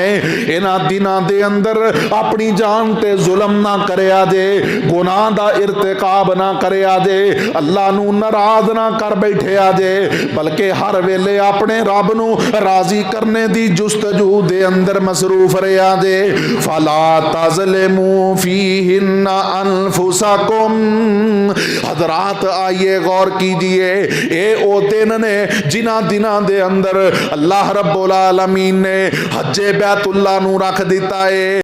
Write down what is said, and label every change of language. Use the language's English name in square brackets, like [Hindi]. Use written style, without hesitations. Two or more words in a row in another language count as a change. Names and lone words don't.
[Punjabi] انہاں دناں دے اندر اپنی جان تے ظلم نہ کریا جے، گناہ دا ارتکاب نہ کریا جے، اللہ نوں ناراض نہ کر بیٹھیا جے، بلکہ ہر ویلے اپنے رب نوں راضی کرنے دی جستجو دے اندر مصروف رہا جے. [Arabic] فلا تظلموا فيهن أنفسكم. [Punjabi] حضرات [Urdu] آئیے غور کیجیے, [Punjabi] یہ او دن نے جنہاں دناں دے اندر [Arabic] الله رب العالمين [Punjabi] نے حج بیت اللہ نوں رکھ دتا ہے.